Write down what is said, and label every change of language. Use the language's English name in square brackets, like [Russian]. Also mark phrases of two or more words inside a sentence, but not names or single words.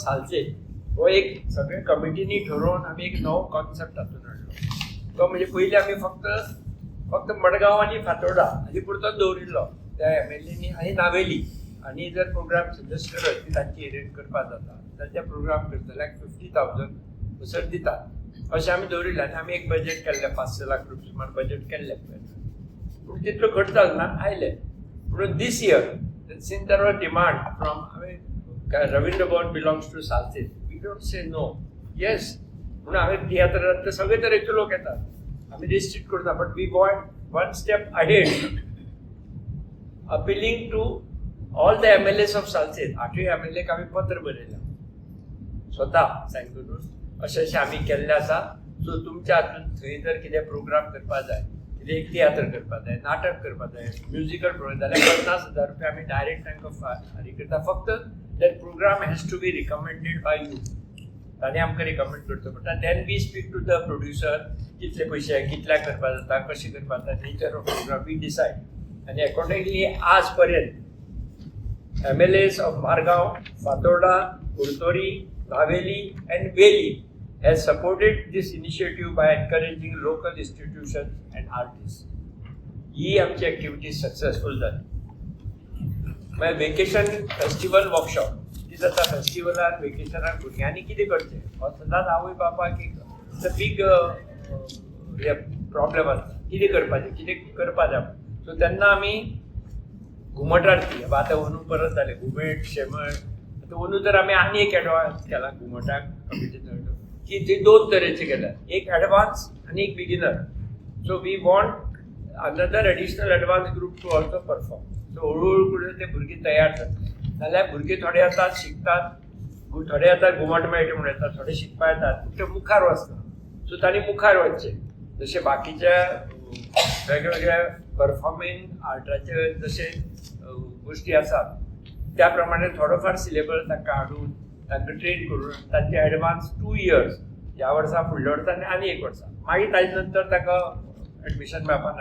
[Konkani] सालसेत हो एक सगळे कमिटीनी ठरोवन आमी एक नवो कॉन्सेप्ट हातून हाडलो तो म्हणजे पयलीं आमी फक्त मडगांव आनी फातोर्डा हाजे पुरतोच दवरिल्लो त्या MLA आनी नावेली आनी जर प्रोग्राम सजेस्ट करत की तांची अरेंज करपाक जाता जाल्यार ते प्रोग्राम करतल्याक 50,000 उसर दितात अशें आमी दवरिल्लें आनी आमी एक बजेट केल्लें 500 लाख रुपया सुमार बजेट केल्लें पूण तितलो खर्च जालो ना आयले पूण [English] this year since there was demand from Ravindra Bhavan belongs to Salsit we don't say no yes [Konkani] म्हणून हांवें तियात्रांत सगळे तरेचे लोक येतात आमी रिस्ट्रिक्ट करता [English] but we want one step ahead appealing to all the MLAs of Salsit [Konkani] 8 MLA क आमी पत्र बरयलां स्वता सायन करून अशें आमी केल्लें आसा सो तुमच्या हातून थंय जर कितें प्रोग्राम करपाक जाय एक तियात्र करपाक जाय नाटक करपाक जाय म्युजिकल प्रोग्राम जाल्यार 50,000 रुपया आमी डायरेक्ट तांकां फारीक करता फक्त [English] that program has to be recommended by you [Konkani] ताणें आमकां रिकमेंड करचो पडटा [English] then we speak to the producer [Konkani] कितले पयशे कितल्याक करपाक जाता कशें करपाक जाता [English] nature of program we decide [Konkani] आनी अकॉर्डिंगली आज पर्यंत [English] MLAs of Margao Fatorda Curtorim Navelim and Velim has supported this initiative by encouraging local institutions and artists. [Konkani] ही आमची ॲक्टिव्हिटी सक्सेसफूल जाली मागीर [English] vacation festival workshop [Konkani] ती जाता फेस्टिवलार वेकेशनाक भुरग्यांनी कितें करचें हो सदांच आवय बापायक एक [English] big problem [Konkani] आसता कितें करपाचें कितें करपा जाय सो तेन्ना आमी घुमट आरती आतां अंदू परत जालें घुमट शेमट आतां अंदू तर आमी आनी एक एडवान्स केला घुमटाक कमिटीन की ते 2 तरेचे केल्यात एक एडवान्स आनी एक बिगिनर [English] so we want another additional advanced group to also perform. [Konkani] So हळूहळू करून ते भुरगे तयार जातले. नाल्यार भुरगे थोडे येतात शिकतात, थोडे येतात घुमट मेळटा म्हणून येतात, थोडे शिकपा येतात, पूण ते मुखार वचना. सो तांणी मुखार वचचें. जशे बाकीच्या वेगवेगळ्या परफॉर्मिंग आर्टाचे जशे गोष्टी आसात त्या प्रमाणे थोडोफार सिलेबस तांकां हाडून तांकां ट्रेन करून तांचे एडवान्स 2 years ह्या वर्सा फुडल्या वर्सा आनी 1 वर्सा मागीर ताजे नंतर ताका एडमिशन मेळपाना.